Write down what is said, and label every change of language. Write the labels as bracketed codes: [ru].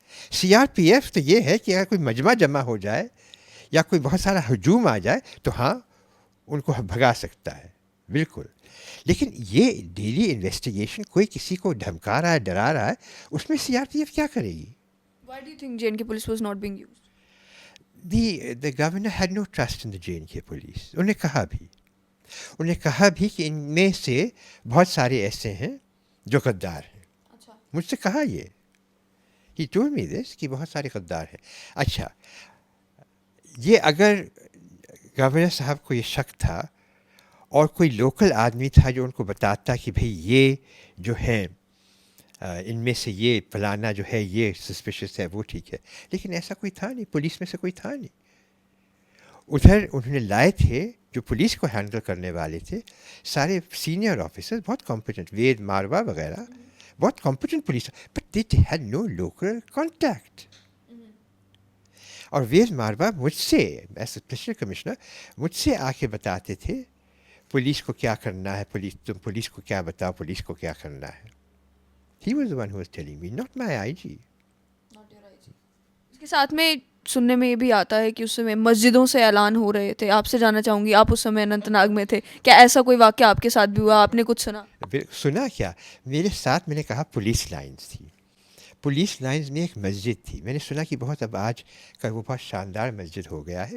[ur] C R P F تو یہ ہے کہ اگر کوئی مجمع جمع ہو جائے یا کوئی بہت سارا ہجوم آ جائے تو ہاں ان کو بھگا سکتا ہے بالکل. لیکن یہ ڈیلی انویسٹیگیشن کوئی کسی کو دھمکا رہا ہے ڈرا رہا ہے اس میں سی آر پی ایف کیا کرے گی؟ [en] Why do you think J&K police was not being used? The governor had no trust in the J&K police. [ur] انہیں کہا بھی کہ ان میں سے بہت سارے ایسے ہیں جو غدار ہیں. مجھ سے کہا یہ [en] he told me this [ur] کہ بہت سارے غدار ہیں. اچھا یہ اگر گورنر صاحب کو یہ شک تھا اور کوئی لوکل آدمی تھا جو ان کو بتاتا کہ بھئی یہ جو ہے ان میں سے یہ فلانا جو ہے یہ سسپیشس ہے وہ ٹھیک ہے، لیکن ایسا کوئی تھا نہیں، پولیس میں سے کوئی تھا نہیں. ادھر انہوں نے لائے تھے جو پولیس کو ہینڈل کرنے والے تھے سارے سینئر آفیسر بہت کمپیٹنٹ، وید ماروا وغیرہ بہت competent police, [en] But they had no local contact. [ur] اور وید ماروا مجھ سے ایز اسپیشل کمشنر مجھ سے آ کے بتاتے تھے پولیس کو کیا کرنا ہے، تم پولیس کو کیا بتاؤ، پولیس کو کیا کرنا ہے. [en] He was the one who was telling me, not my IG. [ur] اس کے ساتھ میں سننے میں یہ بھی آتا ہے کہ اس سمے مسجدوں سے اعلان ہو رہے تھے. آپ سے جاننا چاہوں گی آپ اس سمے اننت ناگ میں تھے، کیا ایسا کوئی واقعہ آپ کے ساتھ بھی ہوا؟ آپ نے کچھ سنا؟ سنا کیا، میرے ساتھ میں نے کہا پولیس لائنز تھی. پولیس لائنز میں ایک مسجد تھی، میں نے سنا کہ بہت اب آج کل وہ بہت شاندار مسجد ہو گیا ہے.